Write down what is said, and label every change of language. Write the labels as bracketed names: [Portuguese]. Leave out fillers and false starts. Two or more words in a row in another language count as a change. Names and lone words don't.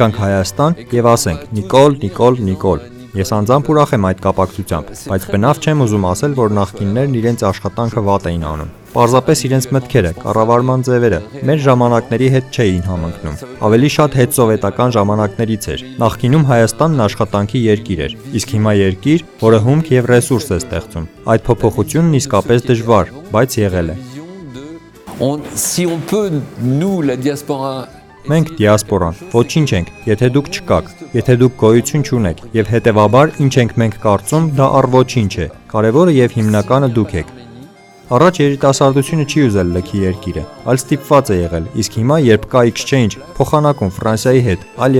[Armenian] գանք Հայաստան եւ ասենք՝ Նիկոլ, Նիկոլ, Նիկոլ։ Ես անձամբ ուրախ եմ այդ կապակցությամբ, բայց բնավ չեմ ուզում ասել, որ նախկիններն իրենց աշխատանքը վատ էին անում։ Պարզապես իրենց մտքերը, կառավարման ձևերը մեր ժամանակների հետ չէին համընկնում։ Ավելի շատ հետսովետական ժամանակներից էր։ Նախկինում Հայաստանն աշխատանքի երկիր էր, իսկ հիմա երկիր, որը հումք եւ ռեսուրս է ստեղծում։ Այդ փոփոխությունն իսկապես դժվար, բայց եղել է։ [French] Si on peut, nous, la diaspora, [Armenian] Մենք դիասպորան, ոչինչ ենք, եթե դուք չկաք, եթե դուք գոյություն չունեք, եւ հետեւաբար ինչ ենք մենք կարծում, դա առ ոչինչ է։ Կարևորը եւ հիմնականը դուք եք։ Առաջ երիտասարդությունը չի ուզել լքի երկիրը, այլ ստիպված է եղել, իսկ հիմա երբ կա exchange, փոխանակում Ֆրանսիայի հետ, այլ